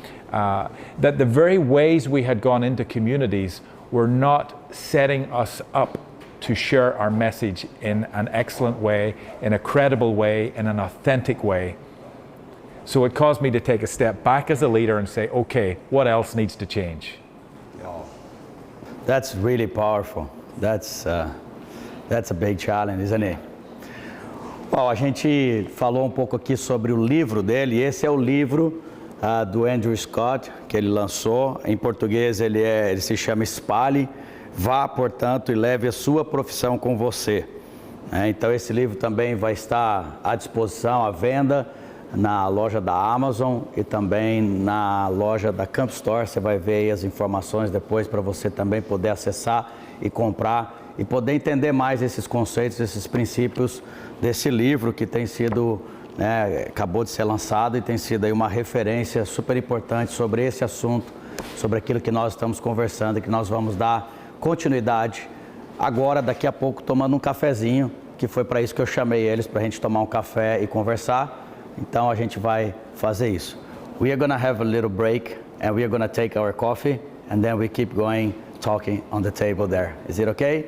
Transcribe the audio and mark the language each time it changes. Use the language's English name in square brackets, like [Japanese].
[English] That the very ways we had gone into communities were not setting us up to share our message in an excellent way, in a credible way, in an authentic way. So it caused me to take a step back as a leader and say, okay, what else needs to change? That's really powerful. That's a big challenge, isn't it? [Portuguese] Bom, a gente falou um pouco aqui sobre o livro dele. Esse é o livro do Andrew Scott que ele lançou. Em português ele se chama Espalhe, Vá, portanto, e leve a sua profissão com você. Então esse livro também vai estar à disposição, à venda, na loja da Amazon e também na loja da Camp Store. Você vai ver aí as informações depois para você também poder acessar e comprar e poder entender mais esses conceitos, esses princípios desse livro que tem sido, acabou de ser lançado e tem sido aí uma referência super importante sobre esse assunto, sobre aquilo que nós estamos conversando e que nós vamos dar continuidade agora, daqui a pouco, tomando um cafezinho, que foi para isso que eu chamei eles, para a gente tomar um café e conversar. Então a gente vai fazer isso. [English] We are going to have a little break and we are going to take our coffee and then we keep going talking on the table there. Is it okay?